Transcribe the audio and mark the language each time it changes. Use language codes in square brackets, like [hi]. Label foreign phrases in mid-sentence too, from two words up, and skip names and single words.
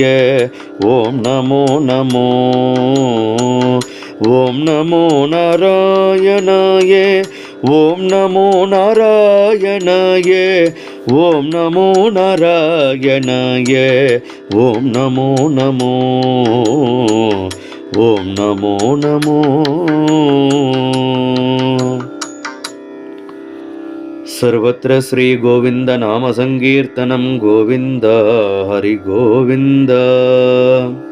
[sa] ओम् नमो नमो। ओम् नमो नारायणाय। ओम् नमो नारायणाय। ओम् नमो नारायणाय। ओम् नमो नमो। ओम् नमो नमो। सर्वत्र श्री गोविंद नाम संकीर्तनं गोविंद हरि गोविंद।